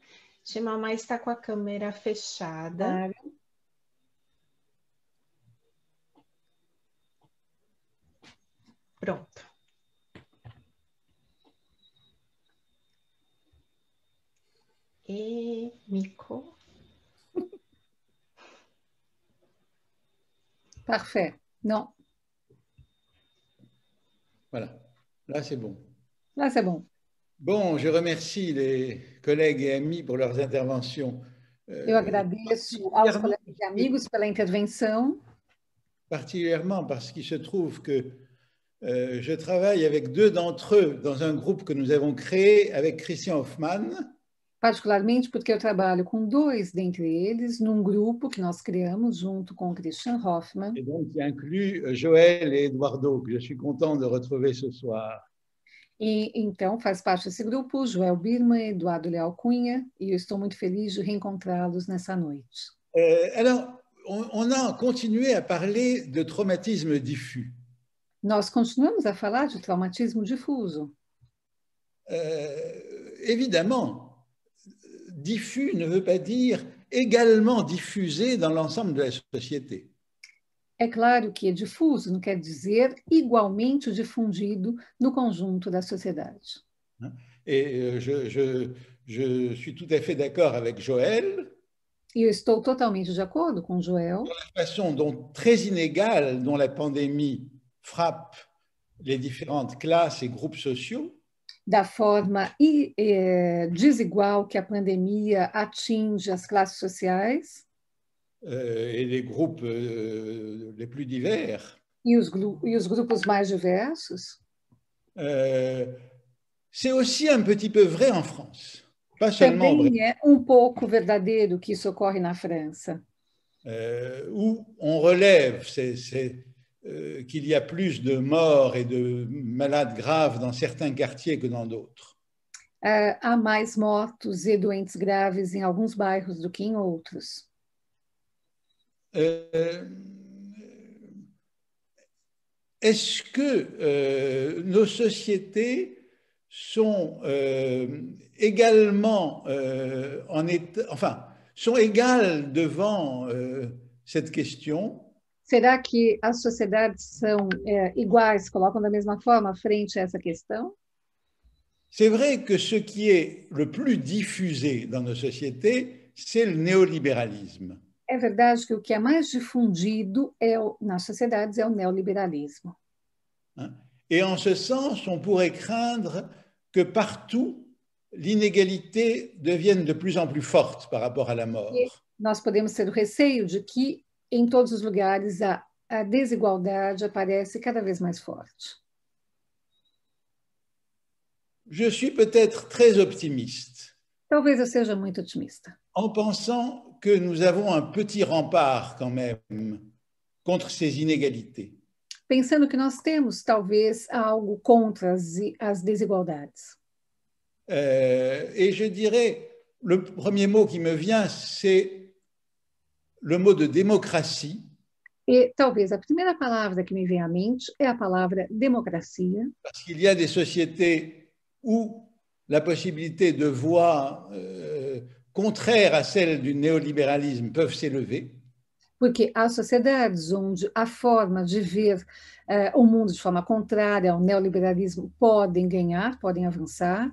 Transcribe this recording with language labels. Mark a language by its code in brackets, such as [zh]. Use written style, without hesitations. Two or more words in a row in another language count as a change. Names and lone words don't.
[pt] Xemamá está com a câmera fechada. Pronto. E Mico. [fr] Parfait. Non. Voilà. Là, c'est bon. Là, c'est bon. Bon, je remercie les collègues et amis pour leurs interventions. [pt] Eu agradeço aos colegas e amigos pela intervenção. [fr] Particulièrement parce qu'il se trouve que je travaille avec deux d'entre eux dans un groupe que nous avons créé avec Christian Hoffmann. [pt] Particularmente porque eu trabalho com dois dentre eles num grupo que nós criamos junto com o Christian Hoffmann. [fr] Et donc, qui inclut Joël et Eduardo, que je suis content de retrouver ce soir. [pt] E então faz parte desse grupo Joel Birman e Eduardo Leal Cunha, e eu estou muito feliz de reencontrá-los nessa noite. [fr] Alors, on a continué à parler de traumatisme diffus. [pt] Nós continuamos a falar de traumatismo difuso. [fr] Évidemment, diffus ne veut pas dire également diffusé dans l'ensemble de la société. [pt] É claro que difuso não quer dizer igualmente difundido no conjunto da sociedade. [fr] Et je suis tout à fait d'accord avec Joël. [pt] E eu estou totalmente de acordo com Joel. [fr] Sur la façon dont très inégale dont la pandémie frappe les différentes classes et groupes sociaux. [pt] Da forma desigual que a pandemia atinge as classes sociais. [fr] Et les groupes les plus divers. [pt] E os grupos mais diversos. [fr] C'est aussi un petit peu vrai en France. Pas seulement [pt] Também é pouco verdadeiro que isso ocorre na França. [fr] Où on relève qu'il y a plus de morts et de malades graves dans certains quartiers que dans d'autres. [pt] Há mais mortos e doentes graves em alguns bairros do que em outros. [fr] Est-ce que nos sociétés sont également sont égales devant cette question? [pt] Será que as sociedades são iguais, colocam da mesma forma frente a essa questão? [fr] C'est vrai que ce qui est le plus diffusé dans nos sociétés, c'est le néolibéralisme. [pt] É verdade que o que é mais difundido nas sociedades é o neoliberalismo. [fr] Et en ce sens, on pourrait craindre que partout, l'inégalité devienne de plus en plus forte par rapport à la mort. [pt] E nós podemos ter o receio de que, em todos os lugares, a desigualdade aparece cada vez mais forte. [fr] Je suis peut-être très optimiste. [pt] Talvez eu seja muito otimista. [fr] En pensant que nous avons un petit rempart quand même contre ces inégalités. [pt] Pensando que nós temos, talvez, algo contra as desigualdades. [fr] Et je dirais, le premier mot qui me vient, c'est le mot de démocratie. [pt] E talvez a primeira palavra que me vem à mente é a palavra democracia. [fr] Parce qu'il y a des sociétés où la possibilité de voix contraires à celle du néolibéralisme peuvent s'élever. [pt] Porque há sociedades onde a forma de ver o mundo de forma contrária ao neoliberalismo podem ganhar, podem avançar.